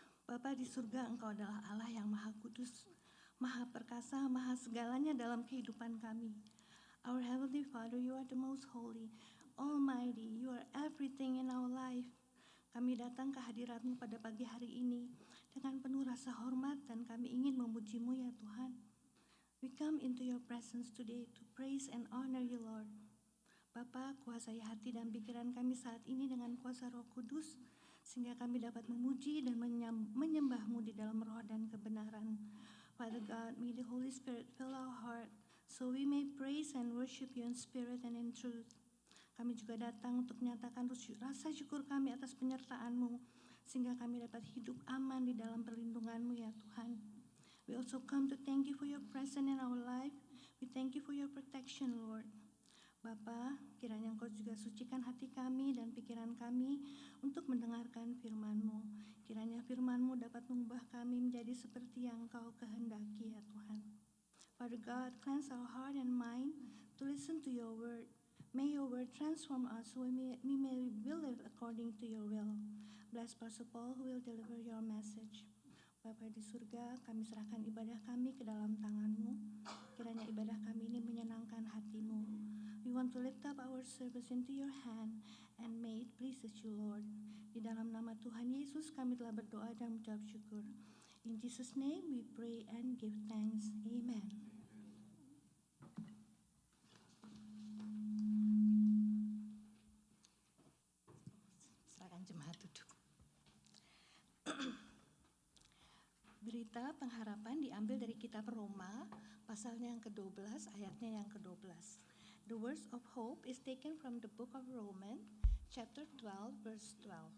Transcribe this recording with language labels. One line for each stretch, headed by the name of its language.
Indonesian: Bapa di surga, Engkau adalah Allah yang Maha Kudus, Maha Perkasa, Maha segalanya dalam kehidupan kami.
English: Our Heavenly Father, You are the most holy, Almighty, You are everything in our life.
Indonesian: Kami datang ke hadirat-Mu pada pagi hari ini dengan penuh rasa hormat dan kami ingin memuji-Mu ya Tuhan.
English: We come into Your presence today to praise and honor You, Lord.
Indonesian: Bapa, kuasai hati dan pikiran kami saat ini dengan kuasa Roh Kudus, sehingga kami dapat memuji dan menyembah-Mu di dalam roh dan kebenaran.
English: Father God, may the Holy Spirit fill our heart, so we may praise and worship You in spirit and in truth.
Indonesian: Kami juga datang untuk menyatakan rasa syukur kami atas penyertaan-Mu, sehingga kami dapat hidup aman di dalam perlindungan-Mu ya Tuhan.
English: We also come to thank You for Your presence in our life. We thank You for Your protection, Lord.
Indonesian: Bapa, kiranya Engkau juga sucikan hati kami dan pikiran kami untuk mendengarkan firman-Mu. Kiranya firman-Mu dapat mengubah kami menjadi seperti yang Engkau kehendaki ya Tuhan.
English: Father God, cleanse our heart and mind to listen to Your word. May Your word transform us so we may live according to Your will. Bless Pastor Paul who will deliver Your message.
Indonesian: Bapa di surga, kami serahkan ibadah kami ke dalam tangan-Mu. Kiranya ibadah kami ini menyenangkan hati-Mu.
English: We want to lift up our service into Your hand and may it pleases You, Lord.
Indonesian: Di dalam nama Tuhan Yesus kami telah berdoa dan mengucap syukur.
English: In Jesus' name we pray and give thanks. Amen.
Indonesian: Silakan jemaat duduk. Berita pengharapan diambil dari kitab Roma, pasalnya yang ke-12, ayatnya yang ke-12.
English: The words of hope is taken from the book of Romans, chapter 12, verse 12.